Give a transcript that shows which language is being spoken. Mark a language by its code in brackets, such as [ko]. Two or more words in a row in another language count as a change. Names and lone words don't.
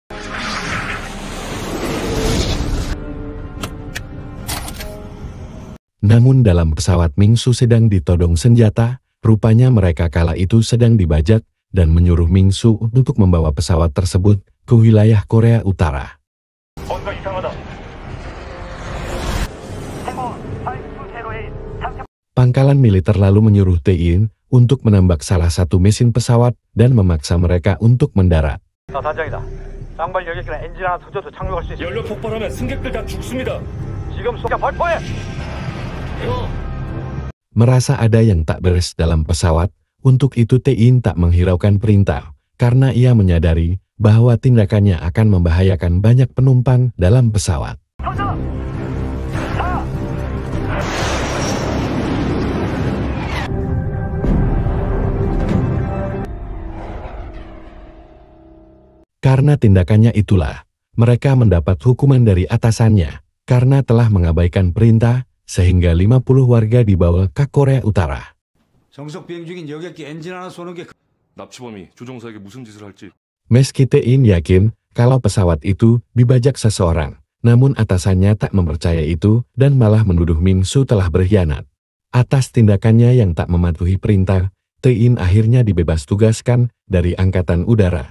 [id] Namun dalam pesawat Ming-su sedang ditodong senjata, rupanya mereka kala itu sedang dibajak dan menyuruh Ming-su untuk membawa pesawat tersebut ke wilayah Korea Utara. Pangkalan militer lalu menyuruh Tae-in untuk menembak salah satu mesin pesawat dan memaksa mereka untuk mendarat. [ko] 연료 폭발하면 승객들 다 죽습니다. [id] Merasa ada yang tak beres dalam pesawat, untuk itu Tae-in tak menghiraukan perintah, karena ia menyadari bahwa tindakannya akan membahayakan banyak penumpang dalam pesawat. Karena tindakannya itulah, mereka mendapat hukuman dari atasannya, karena telah mengabaikan perintah, sehingga 50 warga dibawa ke Korea Utara. [ko] 납치범이 조종사에게 무슨 짓을 할지. [id] Meski Tae-in yakin kalau pesawat itu dibajak seseorang, namun atasannya tak mempercayai itu dan malah menuduh Ming-su telah berkhianat. Atas tindakannya yang tak mematuhi perintah, Tae-in akhirnya dibebas tugaskan dari Angkatan Udara.